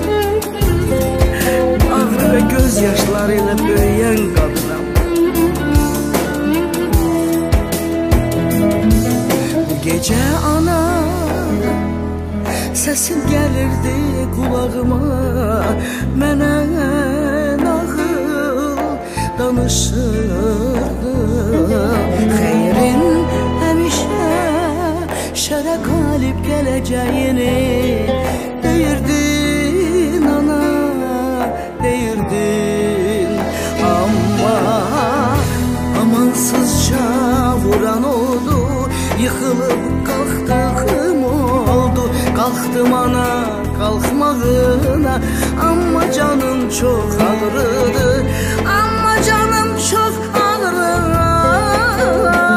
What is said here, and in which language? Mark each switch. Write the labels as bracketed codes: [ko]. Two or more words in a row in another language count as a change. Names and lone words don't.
[tr] Ağır ve gözyaşlarıyla büyüyen kadınım. Bu gece ana, sesin gelirdi kulağıma. [az] Mənə nağıl danışırdı. Xeyrin həmişə şərə qalib gələcəyini deyirdin ana, deyirdin. [tr] Amma amansızca vuran oldu, yıkılıp kalktığım oldu. Kalktım ana kalkmağına, ama canım çok ağrıdı. Ama canım çok ağrıdı.